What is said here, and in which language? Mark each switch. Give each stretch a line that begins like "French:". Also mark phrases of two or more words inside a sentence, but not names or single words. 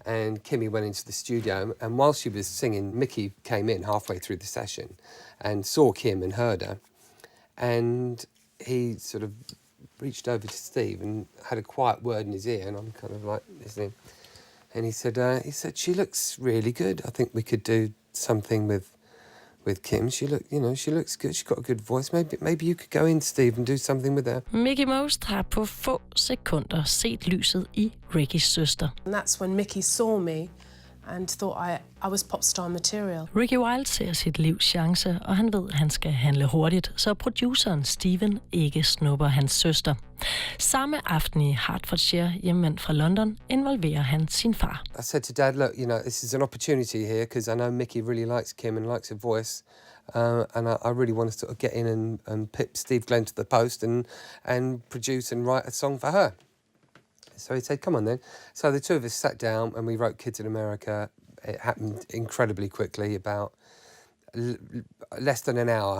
English: And Kimmy went into the studio, and while she was singing, Mickey came in halfway through the session and saw Kim and heard her, and he sort of reached over to Steve and had a quiet word in his ear, and I'm kind of like listening. And he said, she looks really good. I think we could do something with Kim. She looks good. She's got a good voice. Maybe you could go in, Steve, and do something with her.
Danish: Mickey Most har på få sekunder set lyset i Rickys søster.
English: And that's when Mickey saw me and thought I was popstar material.
Danish: Ricky Wilde ser sit livs chance, og han ved, at han skal handle hurtigt, så produceren Steven ikke snupper hans søster. Samme aften i Hertfordshire, hjemvendt fra London, involverer han sin far.
English: I said to Dad, look, this is an opportunity here, because I know Mickey really likes Kim and likes her voice. And I really want to sort of get in and pip Steve Glenn to the post and produce and write a song for her. So he said, come on then. So the two of us sat down and we wrote Kids in America. It happened incredibly quickly, about less than an hour.